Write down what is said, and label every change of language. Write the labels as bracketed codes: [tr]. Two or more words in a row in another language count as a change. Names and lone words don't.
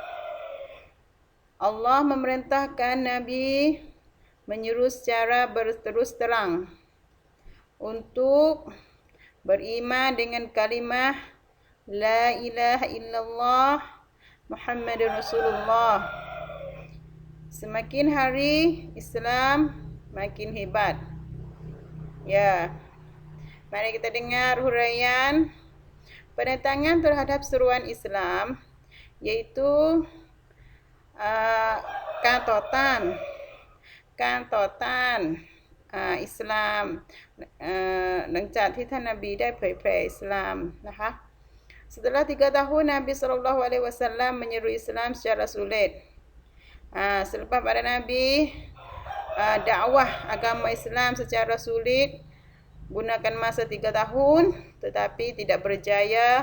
[ms] Allah memerintahkan Nabi menyeru secara berterus terang untuk beriman dengan kalimah [ar] لا إله إلا الله محمد رسول الله. [ms] Semakin hari Islam makin hebat. Ya. Mari kita dengar huraian penentangan terhadap seruan Islam iaitu [th] การต่อต้านอิสลามหลังจากที่ท่านนบีได้เผยแผ่อิสลามนะคะ [ms] Setelah 3 tahun Nabi SAW menyeru Islam secara sulit. Selepas pada Nabi dakwah agama Islam secara sulit, gunakan masa 3 tahun tetapi tidak berjaya.